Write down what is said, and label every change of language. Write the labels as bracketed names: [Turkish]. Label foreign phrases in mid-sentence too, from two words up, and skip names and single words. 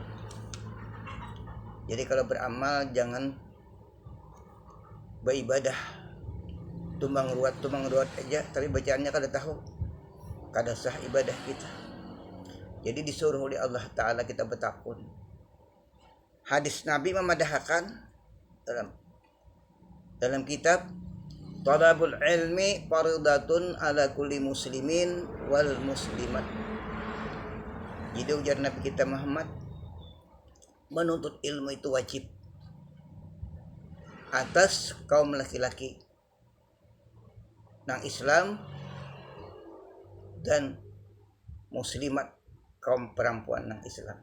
[Banjar] Jadi kalau beramal jangan beribadah tumbang ruat aja, tapi bacaannya kada tahu, kada sah ibadah kita. Jadi disuruh oleh [Arabic] الله تعالى [Banjar] kita bertakun. Hadis Nabi memadahkan dalam kitab [Arabic] طلب العلم فريضة على كل مسلمين والمسلمات. [Banjar] Jadi ujar Nabi kita Muhammad, menuntut ilmu itu wajib atas kaum laki-laki nang Islam dan muslimat kaum perempuan nang Islam.